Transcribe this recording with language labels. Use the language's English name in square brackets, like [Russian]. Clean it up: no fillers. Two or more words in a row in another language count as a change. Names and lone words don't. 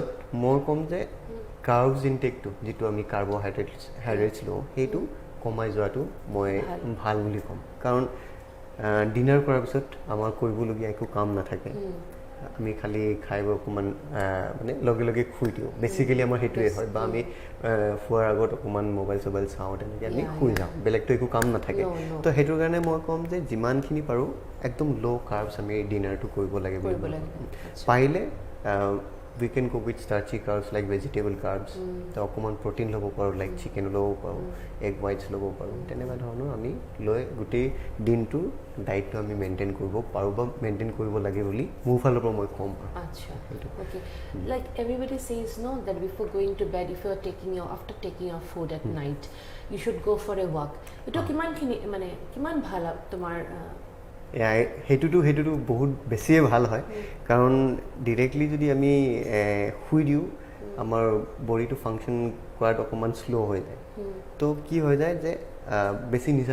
[Assamese] মই ক'ম যে কাৰ্বছ ইনটেকটো যিটো আমি কাৰ্বহাইড্ৰেটছ লওঁ সেইটো কমাই যোৱাটো মই ভাল বুলি ক'ম কাৰণ ডিনাৰ কৰাৰ পিছত আমাৰ কৰিবলগীয়া একো কাম নাথাকে আমি খালি খাই বৈ অকণমান মানে লগে লগে শুই দিওঁ বেচিকেলি আমাৰ সেইটোৱে হয় বা আমি শুৱাৰ আগত অকণমান মোবাইল চবাইল চাওঁ তেনেকৈ আমি শুই যাওঁ বেলেগতো একো কাম নাথাকে তো সেইটোৰ কাৰণে মই ক'ম যে যিমানখিনি পাৰোঁ একদম [English] low carbs [Assamese] আমি ডিনাৰটো কৰিব লাগে বুলি পাৰিলে [English] we can go with starchy carbs like vegetable carbs [Assamese] তো অকণমান প্ৰটিন ল'ব পাৰোঁ লাইক চিকেন ল'ব পাৰোঁ [English] egg whites [Assamese] ল'ব পাৰোঁ তেনেকুৱা ধৰণৰ আমি লৈ গোটেই দিনটোৰ ডায়েটটো আমি মেইনটেইন কৰিব পাৰোঁ বা মেইনটেইন কৰিব লাগে বুলি মোৰ ফালৰ পৰা মই ক'ম [English] Acha. Okay. Like everybody says, no, that before going to bed, if you are after taking your food at night, you should go for a walk. [Assamese] ইটো কিমান ভাল তোমাৰ সেইটোতো বহুত বেছিয়ে ভাল হয় কাৰণ ডিৰেক্টলি যদি আমি শুই দিওঁ আমাৰ বডিটো ফাংচন কৰাত অকণমান শ্ল' হৈ যায় তো কি হৈ যায় যে বেছি নিচা